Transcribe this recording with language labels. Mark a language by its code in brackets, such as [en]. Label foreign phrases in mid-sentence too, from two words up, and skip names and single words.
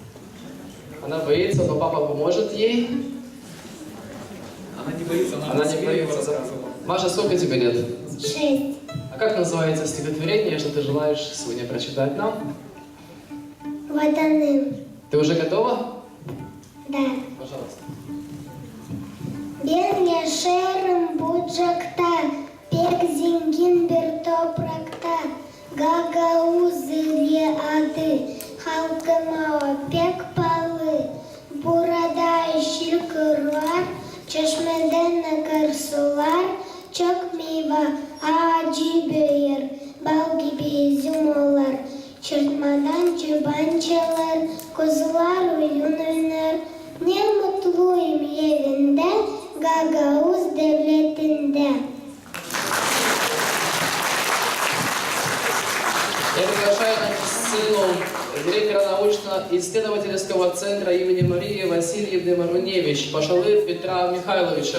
[ru] Она боится, но папа поможет ей. Она не боится, она не боится. Маша, сколько тебе лет? 6. А как называется стихотворение, что ты желаешь сегодня прочитать нам? Ватаным. Ты уже готова? Да. Пожалуйста. [gag] Ben yaşarım bucakta, pek zengin bir toprakta. Gagauzeli adı, halkıma pek pahalı. Burada yeşil Çeşmeden akar sular, çok meyve ağacı büyür, bal gibi üzüm olur. Çırpmadan çoban çalar, kuzular oyun oynar. Ne mutluyum evinde, Gagavuz devletinde. [ru] Я приглашаю на сцену директора научно-исследовательского центра имени Марии Васильевны Маруневич, Пашалыр Петра Михайловича.